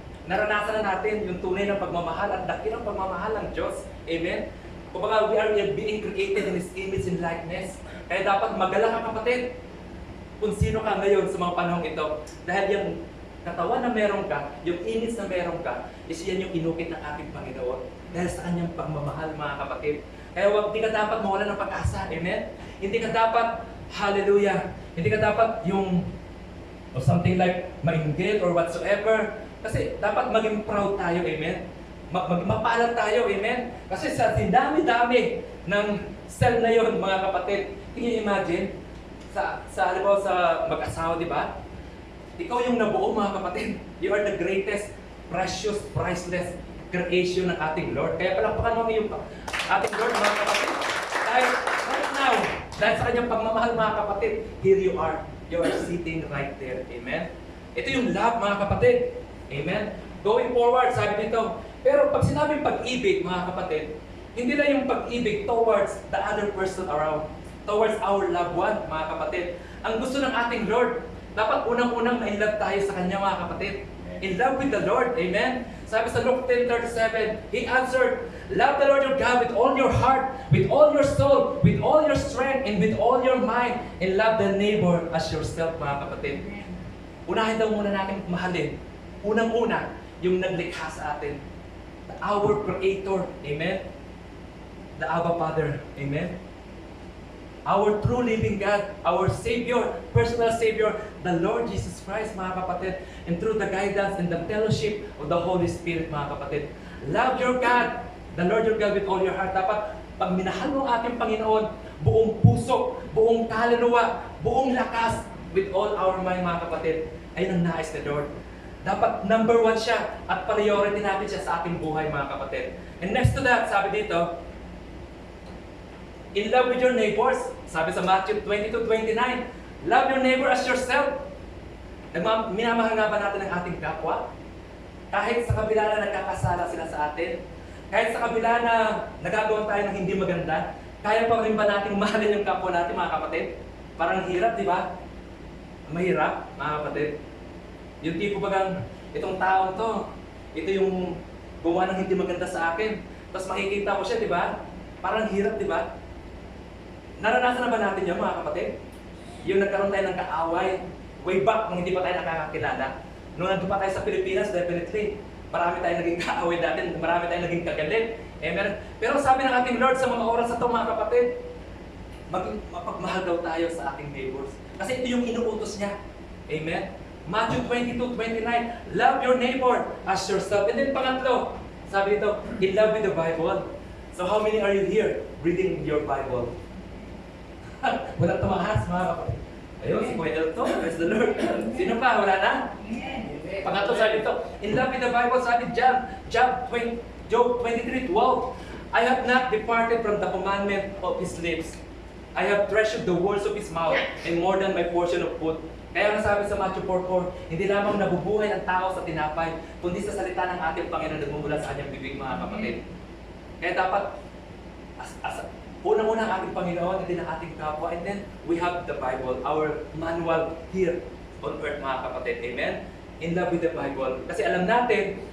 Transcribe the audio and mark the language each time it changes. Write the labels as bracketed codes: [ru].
[tl] Naranasan na natin yung tunay ng pagmamahal at dakilang pagmamahal ng Diyos. Amen? [en] Kumbaga, we are being created in His image and likeness. [tl] Kaya dapat magalang ka kapatid kung sino ka ngayon sa mga panahong ito. Dahil yung katawan na meron ka, yung image na meron ka, is yan yung inukit ng ating Panginoon. Dahil sa kanyang pagmamahal mga kapatid. Kaya hindi ka dapat mawala ng pag-asa. Amen? Hindi ka dapat, hallelujah, hindi ka dapat yung [en] or something like [tl] mainggit [en] or whatsoever. [tl] Kasi dapat maging proud tayo, amen? Mapaalam tayo, amen? Kasi sa dami-dami ng cell na yon mga kapatid, [en] can you imagine? [tl] Halimbawa sa mag-asawa, di ba? Ikaw yung nabuo mga kapatid. [en] You are the greatest, precious, priceless creation [tl] ng ating Lord. Kaya palakpakan mo yung ating Lord mga kapatid. Dahil [en] right now, [tl] dahil sa kanyang pagmamahal mga kapatid, [en] here you are. You are sitting right there. [tl] Amen? Ito yung love mga kapatid. Amen? [en] Going forward, [tl] sabi dito. Pero pag sinabing pag-ibig mga kapatid, hindi lang yung pag-ibig [en] towards the other person around. Towards our loved one [tl] mga kapatid. Ang gusto ng ating Lord, dapat unang-unang ma-inlove tayo sa Kanya mga kapatid. [en] In love with the Lord. Amen? Sabi sa Luke 10:37, He answered, love the Lord your God with all your heart, with all your soul, with all your strength, and with all your mind, and love the neighbor as yourself, [tl] mga kapatid. Unahin daw muna natin mahalin. Unang-una, yung naglikha sa atin. [en] Our Creator. Amen? The Abba Father. Amen? Our true living God, our Savior, personal Savior, the Lord Jesus Christ, [tl] mga kapatid, [en] and through the guidance and the fellowship of the Holy Spirit, mga kapatid. Love your God, the Lord your God with all your heart. [tl] Dapat, pag minahal mo ating Panginoon, buong puso, buong kaluluwa, buong lakas, [en] with all our mind, [tl] mga kapatid, ayun ang nais ni Lord. Dapat number 1 siya at priority natin siya sa ating buhay, mga kapatid. [en] And next to that, [tl] sabi dito, [en] in love with your neighbors. [tl] Sabi sa [en] Matthew 22:29, love your neighbor as yourself. [tl] Minamahal nga ba natin ang ating kapwa? Kahit sa kabila na nagkakasala sila sa atin, kahit sa kabila na nagagawa tayo ng hindi maganda, kaya pa rin ba natin mahalin yung kapwa natin, mga kapatid? Parang hirap, di ba? Mahirap, mga kapatid. Yung tipo bagang, itong taong to, ito yung gumawa ng hindi maganda sa akin. Tapos makikita ko siya, di ba? Parang hirap, di ba? Naranasan na ba natin yun, mga kapatid? Yung nagkaroon tayo ng kaaway, way back, nung hindi pa tayo nakakakilala. Nung nandun pa tayo sa Pilipinas, definitely, marami tayong naging kaaway dati, marami tayong naging kagalit. Pero sabi ng ating Lord sa mga oras na ito, mga kapatid, mapagmahal daw tayo sa ating neighbors. Kasi ito yung inuutos niya. Amen? [en] Matthew 22:29, love your neighbor as yourself. And then [tl] pangatlo, sabi dito, [en] in love with the Bible. So how many are you here reading your Bible? [tl] Walang tumakas, mga kapatid. Ayun, si Kuya Elton, [en] praise the Lord. [tl] Sino pa? Wala na? Pangatlo, sabi ito, [en] in love with the Bible, sabi Job 23:12, I have not departed from the commandment of His lips. I have treasured the words of His mouth, and more than my portion of food. [tl] Kaya nga sabi sa Matthew 4:4, hindi lamang nabubuhay ang tao sa tinapay, kundi sa salita ng ating Panginoon na nagmumula sa kanyang bibig, mga kapatid. Kaya dapat, unang-una ang ating Panginoon, [en] and then [tl] ang ating kapwa, [en] and then we have the Bible, our manual here on earth, [tl] mga kapatid. [en] Amen? In love with the Bible. [tl] Kasi alam natin